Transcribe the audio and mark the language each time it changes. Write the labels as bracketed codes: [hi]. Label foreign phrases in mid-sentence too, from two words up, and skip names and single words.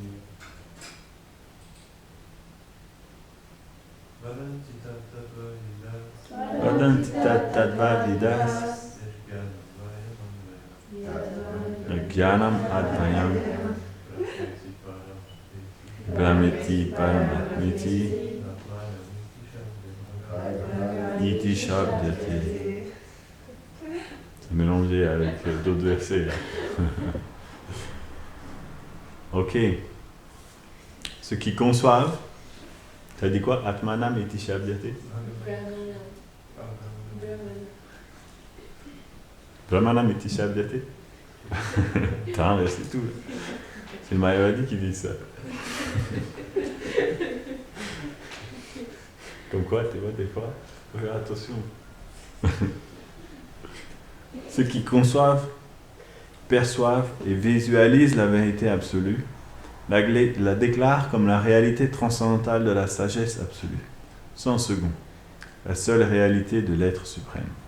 [sa] वदन्ति तत्त्वविदस् ज्ञानम् अद्वयम् ब्रह्मेति परमात्मेति इति शब्द्यते. [fr] C'est mélangé avec d'autres versets là. Ok. Ceux qui conçoivent, t'as dit quoi? [sa] आत्मानम् इति शब्द्यते? ब्रह्मानम् इति शब्द्यते? [fr] C'est tout. C'est le Mayavadi qui dit ça. Comme quoi, tu vois, des fois, attention. Ceux qui conçoivent, perçoivent et visualisent la vérité absolue, la déclarent comme la réalité transcendantale de la sagesse absolue, sans second, la seule réalité de l'être suprême.